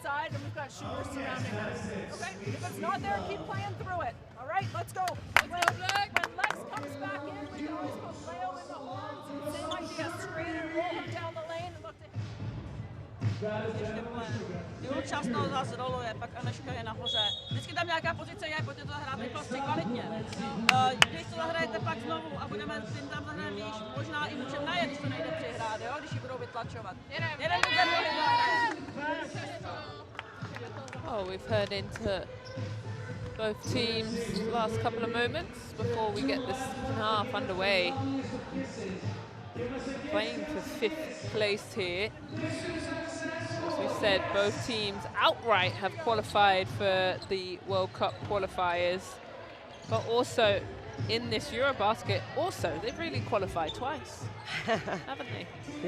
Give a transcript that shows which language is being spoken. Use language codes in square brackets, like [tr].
[en] inside, and we've got shooters surrounding us. Okay? If it's not there, keep playing through it. All right, let's go. When Lex comes back in, we can always put Leo in the horns. Same idea, screen and roll him down the lane and look to him. [cs] Jeho často zase roluje, pak Aneška je nahoře. Vždycky tam nějaká pozice je, pojďte to zahrát prostě kvalitně. Když to zahrajete pak znovu a budeme tím tam zahrát výš, možná i můžeme najet, když to nejde přihrát, jo? Když ji budou vytlačovat. Jeden [en] Oh, we've heard into both teams last couple of moments before we get this half underway. Playing for 5th place here. As we said, both teams outright have qualified for the World Cup qualifiers, but also in this EuroBasket, they've really qualified twice, haven't they?